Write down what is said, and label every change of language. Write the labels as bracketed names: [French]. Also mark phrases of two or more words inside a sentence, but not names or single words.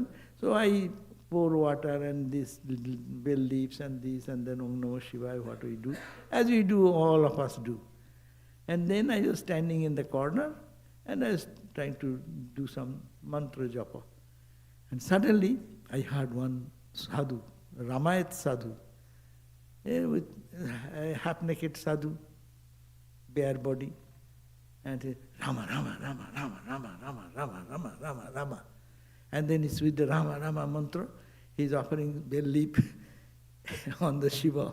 [English] So I pour water and this little bell leaves and this and then [Sanskrit] Om Namah Shivaya, [English] what we do, as we do, all of us do. And then I was standing in the corner and I was trying to do some mantra japa. And suddenly I heard one sadhu, Ramayat sadhu, with a half-naked sadhu, bare body, and Rama, Rama, Rama, Rama, Rama, Rama, Rama, Rama, Rama, Rama. And then it's with the Rama, Rama mantra, he's offering bell leaf on the Shiva.